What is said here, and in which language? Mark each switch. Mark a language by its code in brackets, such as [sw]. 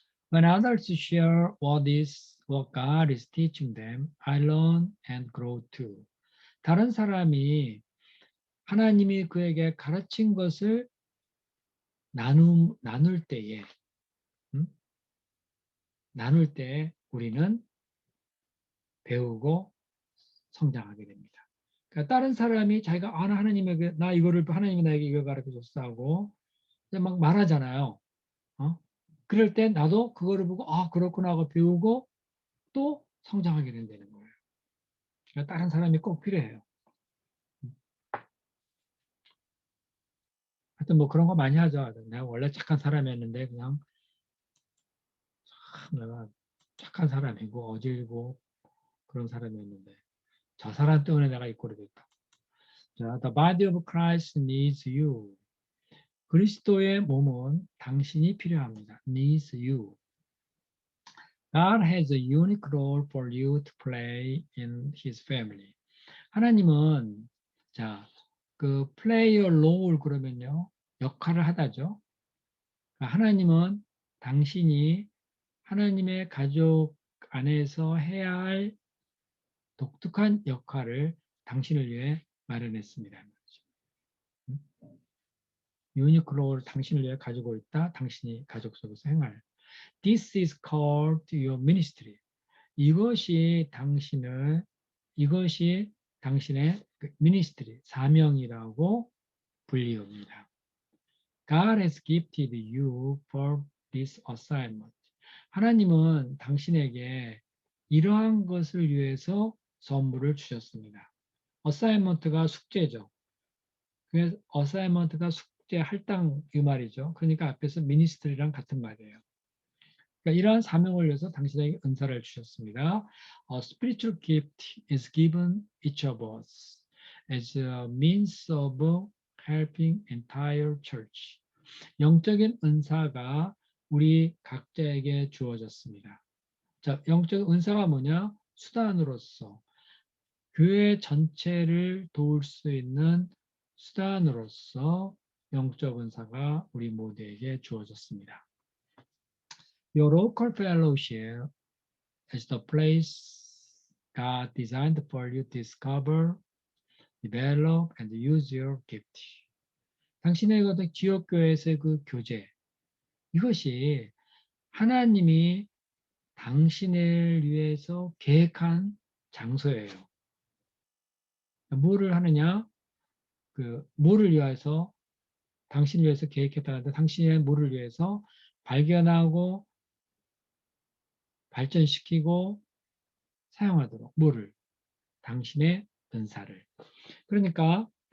[en] When others share what God is teaching them, I learn and grow too. [ko] 다른 사람이 하나님이 그에게 가르친 것을 나눌 때에, 음? 나눌 때 우리는 배우고 성장하게 됩니다. 그러니까 다른 사람이 자기가 하나님에게 나 이거를 하나님이 나에게 이걸 가르쳐 줬어 하고 막 말하잖아요. 어? 그럴 때 나도 그거를 보고 아 그렇구나 하고 배우고 또 성장하게 된다는 거예요. 그러니까 다른 사람이 꼭 필요해요. 하여튼 뭐 그런 거 많이 하죠. 내가 원래 착한 사람이었는데 그냥 참 내가 착한 사람이고 어질고 그런 사람이었는데 저 사람 때문에 내가 이 꼴이 됐다. [en] 자, The body of Christ needs you. [ko] 그리스도의 몸은 당신이 필요합니다. [en] Needs you. God has a unique role for you to play in His family. [ko] 하나님은 자, 그 [en] play a role [ko] 그러면요 역할을 하다죠. 하나님은 당신이 하나님의 가족 안에서 해야 할 독특한 역할을 당신을 위해 마련했습니다. 유니클로를 당신을 위해 가지고 있다. 당신이 가족 속에서 행할. [en] This is called your ministry. [ko] 이것이 당신의 ministry, 사명이라고 불리웁니다. [en] God has gifted you for this assignment. [ko] 하나님은 당신에게 이러한 것을 위해서 선물을 주셨습니다. assignment가 숙제죠. 그래서 assignment가 숙제, 할당 이 말이죠. 그러니까 앞에서 ministry랑 같은 말이에요. 그러니까 이러한 사명을 위해서 당신에게 은사를 주셨습니다. [en] A spiritual gift is given each of us as a means of helping entire church. [ko] 영적인 은사가 우리 각자에게 주어졌습니다. 자, 영적 은사가 뭐냐? 수단으로서 교회 전체를 도울 수 있는 수단으로서 영적 은사가 우리 모두에게 주어졌습니다. [en] Your local fellowship is the place God designed for you to discover, develop, and use your gift. [ko] 당신의 그 지역교회에서의 그 교제, 이것이 하나님이 당신을 위해서 계획한 장소예요. 뭐를 하느냐? 뭐를 위해서, 당신을 위해서 계획했다는데 당신의 뭐를 위해서 발견하고 발전시키고 사용하도록 뭐를? 당신의 은사를. 그러니까